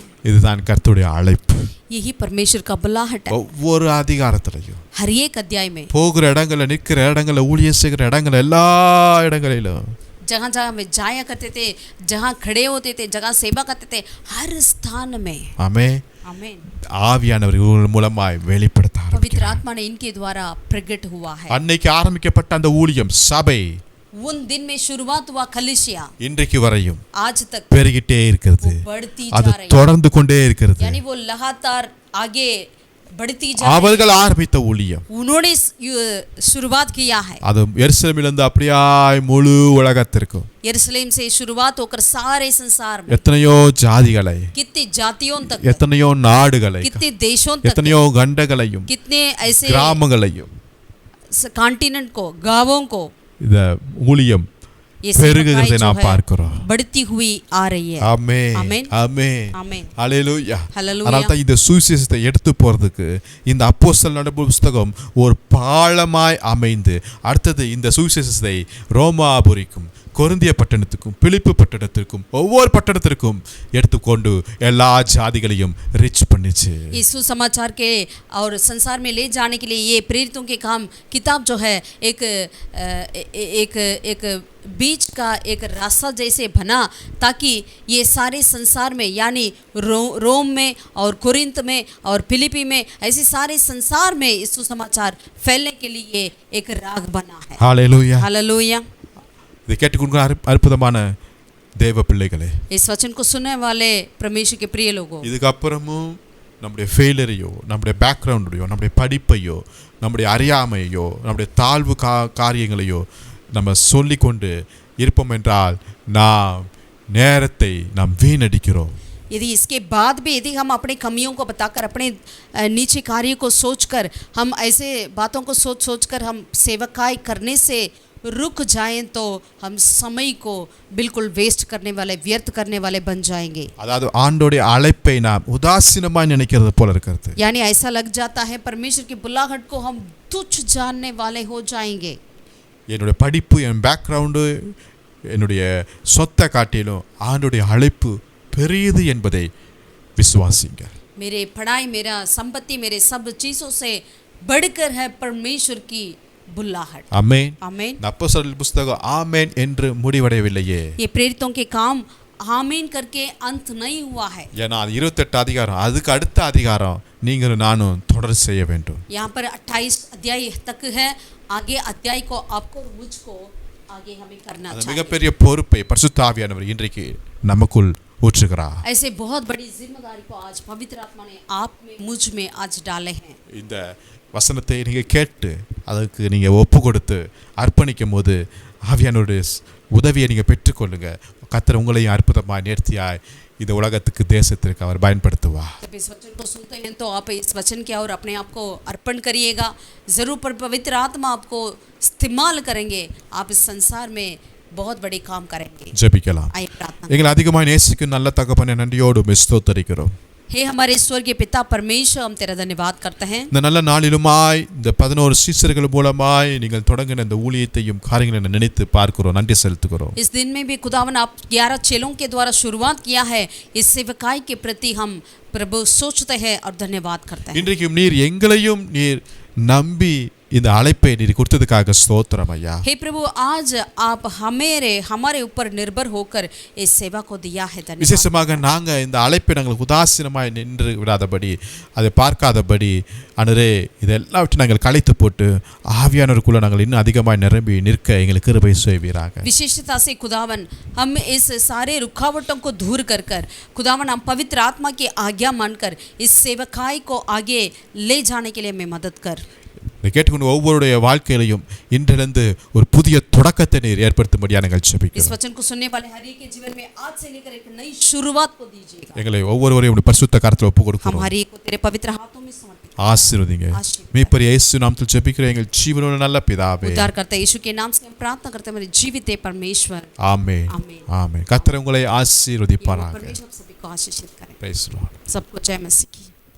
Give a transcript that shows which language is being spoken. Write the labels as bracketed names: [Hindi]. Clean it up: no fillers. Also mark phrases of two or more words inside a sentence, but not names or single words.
[Tamil] இதுதான் கர்த்தருடைய அழைப்பு. [Hindi] यही परमेश्वर का बुलाहट है। [Tamil] ஒவ்வொரு அதிகாரத்திலையும் [Hindi] हर एक अध्याय में, [Tamil] போகிற இடங்கள்ல, நிற்கிற இடங்கள்ல, ஊழியம் செய்கிற இடங்கள்ல, எல்லா இடங்களிலும் [Hindi] जहाँ जहाँ में जाया करते थे, जहाँ खड़े होते थे, जगह सेवा करते थे, हर स्थान में [Tamil] ஆமென். [Hindi] आमीन, [Tamil] ஆவியானவர் இவர்கள் மூலமாய் வெளிப்படுத்த [Hindi] पवित्र [Tamil] ஆரம்பிக்கிறார். [Hindi] आत्मा ने इनके द्वारा प्रकट हुआ है। [Tamil] அன்னைக்கு ஆரம்பிக்கப்பட்ட அந்த ஊழியம் சபை [Hindi] उन दिन में शुरुआत हुआ कलीसिया, [Tamil] இன்றைக்கு வரையும் [Hindi] आज तक [Tamil] பெருகிட்டே இருக்கிறது. [Hindi] बढ़ती [Tamil] அது [Hindi] जा रही है। [Tamil] தொடர்ந்து கொண்டே இருக்கிறது. [Hindi] यानी वो लगातार आगे बढ़ती जा रही [Tamil] அவர்கள் ஆரம்பித்த ஊழியம் [Hindi] है। उन्होंने शुरुआत किया है। [Tamil] அது எருசலேமிலிருந்து அப்படியாய் முழு உலகத்திற்கும் [Hindi] यरूशलेम से शुरुआत होकर सारे संसार में, [Tamil] எத்தனையோ ஜாதிகளை, [Hindi] कितनी जातियों तक, [Tamil] எத்தனையோ நாடுகளை, [Hindi] कितने देशों तक, [Tamil] எத்தனையோ கண்டங்களையும் [Hindi] कितने ऐसे [Tamil] கிராமங்களையும் [Hindi] कॉन्टिनेंट को, गांवों को [Tamil] இந்த ஊழியம் [Hindi] ये [Tamil] பெருகுகிறதை [Hindi] सेवकाई जो [Tamil] நாம் [Hindi] है [Tamil] பார்க்கிறோம். [Hindi] बढ़ती हुई आ रही है। [Tamil] ஆமென். ஆமென். ஆமென். [Hindi] आमीन। [Tamil] ஹalleluya. ஹல்லேலூயா. அதனால தான் இந்த சுவிசேஷத்தை எடுத்து போறதுக்கு இந்த அப்போஸ்தலர் நடபடிகள் புத்தகம் ஒரு பாலமாய் அமைந்து, அடுத்தது இந்த சுவிசேஷத்தை ரோமாபுரிக்கும், கொரிந்திய பட்டணத்துக்கும், பிலிப்பு பட்டணத்திற்கும், ஒவ்வொரு பட்டணத்திற்கும் எடுத்துக்கொண்டு எல்லா ஜாதிகளையும் ரிச் பண்ணிச்சு. [Hindi] यीशु समाचार के और संसार में ले जाने के लिए ये प्रेरितों के काम किताब जो है एक एक एक बीच का एक रास्ता जैसे बना, ताकि ये सारे संसार में, यानी रोम में और कुरिन्थ में और फिलिपी में, ऐसे सारे संसार में यीशु समाचार फैलने के लिए एक राग बना है। [Tamil] ஹalleluya. [Hindi] हालेलुया। [Tamil] இதை கேட்டுக்கொண்டு அற்புதமான தேவ பிள்ளைகளே, [Hindi] इस वचन को सुनने वाले परमेश्वर के प्रिय लोगों, [Tamil] இதுக்கப்புறமும் நம்முடைய ஃபெயிலரையோ, நம்முடைய பேக்ரவுண்டையோ, நம்முடைய படிப்பையோ, நம்முடைய அறியாமையோ, நம்முடைய தாழ்வு காரியங்களையோ நம்ம சொல்லிக்கொண்டு இருப்போம் என்றால் நாம் நேரத்தை நாம் வீணடிக்கிறோம். [Hindi] यदि इसके बाद भी यदि हम अपनी कमियों को बताकर, अपने नीचे कार्य को सोचकर, हम ऐसे बातों को सोचकर हम सेवकाई करने से रुक जाएं, तो हम समय को बिल्कुल वेस्ट करने वाले, व्यर्थ करने वाले बन जाएंगे। [Tamil] அதாவது ஆண்டோடைய அழைப்பை நாம் உதாசீனமாய் நினைக்கிறது போல இருக்கிறது. [Hindi] यानी ऐसा लग जाता है परमेश्वर की बुलाहट को हम तुच्छ जानने वाले हो जाएंगे। [Tamil] என்னுடைய படிப்பு, என் பேக்ரவுண்டு, என்னுடைய சொத்தை காட்டிலும் ஆண்டோடைய அழைப்பு பெரியது என்பதை விசுவாசிங்க. [Hindi] मेरे पढ़ाई, मेरा संपत्ति, मेरे सब चीज़ों से बढ़कर है परमेश्वर की बुलाहट। [Tamil] ஆமென். [Hindi] आमीन। [Tamil] அப்போஸ்தலர் புத்தகம் ஆமென் என்று முடிவடையவில்லையே. [Hindi] ये प्रेरितों के काम आमीन करके अंत नहीं हुआ है। [Tamil] ஏன்னா அது 28 அதிகாரம், அதுக்கு அடுத்த அதிகாரம் நீங்களும் நானும் தொடர் செய்ய வேண்டும். [Hindi] यहाँ पर 28 अध्याय तक है, आगे अध्याय को आपको और मुझको आगे हमें करना [Tamil] அந்த [Hindi] चाहिए। [Tamil] மிகப்பெரிய பொறுப்பை பரிசுத்த ஆவியானவர் இன்றைக்கு நமக்குள் ஊற்றுகிறார். [Hindi] ऐसे बहुत बड़ी जिम्मेदारी को आज पवित्र आत्मा ने आप में, मुझ में आज डाले हैं। [Tamil] இந்த வசனத்தை நீங்க கேட்டு அதுக்கு நீங்க ஒப்பு கொடுத்து அர்ப்பணிக்கும் போது ஆவியானவருடைய உதவியை நீங்க பெற்றுக்கொள்ளுங்க. கர்த்தர் உங்களையும் அற்புதமாய் நேர்த்தியாய் இந்த உலகத்துக்கு, தேசத்திற்கு அவர் பயன்படுத்துவார். [Hindi] जब इस वचन को सुनते हैं तो आप इस वचन की ओर अपने आप को अर्पण करिएगा। जरूर पर पवित्र आत्मा आपको इस्तेमाल करेंगे, आप इस संसार में बहुत बड़े काम करेंगे। [Tamil] ஜெபிக்கலாம். [Hindi] आइए प्रार्थना। [Tamil] எங்களை அதிகமாய் நேசிக்கும் நல்ல தகப்பனே, நன்றியோடு உம்மை ஸ்தோத்திரிக்கிறோம். [Hindi] हे हमारे स्वर्गीय पिता परमेश्वर, हम तेरा धन्यवाद करते हैं। [Tamil] இந்த நல்ல நாளிலுமாய் இந்த 11 சீஷர்கள் மூலமாய் நீங்கள் தொடங்கின இந்த ஊழியத்தையும் காரியங்களை நினைத்து பார்க்கிறோம், நன்றி செலுத்துகிறோம். [Hindi] इस दिन में भी खुदावन आप 11 चेलों के द्वारा शुरुआत किया है, इस सेवकाई के प्रति हम प्रभु सोचते हैं और धन्यवाद करते हैं। [Tamil] இன்றைக்கும் நீர் எங்களையும் நீர் நம்பி இந்த அழைப்பை நீர் கொடுத்ததுக்காக ஸ்தோத்திரம் ஐயா. [Hindi] हे प्रभु, आज आप हमारे ऊपर निर्भर होकर इस सेवा को दिया है, धन्यवाद। [Tamil] விசேஷமாக நாங்க இந்த அழைப்பை நாங்கள் உதாசீனமாய் நின்று விடாதபடி அதை பார்க்காதபடி அன்றே இதெல்லாம் விட்டு நாங்கள் களைத்து போட்டு ஆவியானவருக்குள்ள நாங்கள் இன்னும் அதிகமாய் நிரம்பி நிற்க எங்களுக்கு கிருபை செய்வீராக. [Hindi] विशेषता से खुदावन हम इस सारे रुकावटों को दूर कर कर खुदावन हम पवित्र आत्मा की आज्ञा मानकर इस सेवकाई को आगे ले जाने के लिए हमें मदद कर। [Tamil] இதை கேட்டுக்கொண்டு ஒவ்வொருடைய வாழ்க்கையிலையும் இன்றிலிருந்து ஒரு புதிய தொடக்கத்தை நீர் ஏற்படுத்தும்படியாக நாங்கள் [Hindi] इस [Tamil] ஜெபிக்கிறோம். [Hindi] वचन को सुनने वाले हर एक के जीवन में आज से लेकर एक नई शुरुआत को दीजिएगा। [Tamil] எங்களை ஒவ்வொருவரையும் உம்முடைய பரிசுத்த கரத்தில் ஒப்புக் [Hindi] हम [Tamil] கொடுக்கிறோம். [Hindi] हर एक को तेरे पवित्र हाथों में समर्पित [Tamil] ஆசீர்வதிங்க. மீட்பர் இயேசு நாமத்தில் ஜெபிக்கிறோம் எங்கள் ஜீவனுள்ள நல்ல பிதாவே. [Hindi] उद्धार करता यीशु के नाम से हम प्रार्थना करते हैं, हमारे जीवित है परमेश्वर। [Tamil] ஆமென். [Hindi] आमीन। [Tamil] ஆமென். கர்த்தர் உங்களை ஆசீர்வதிப்பாராக. [Hindi] परमेश्वर सभी को आशीषित करें। [English] Praise the Lord. [Hindi] सबको जय मसीह की।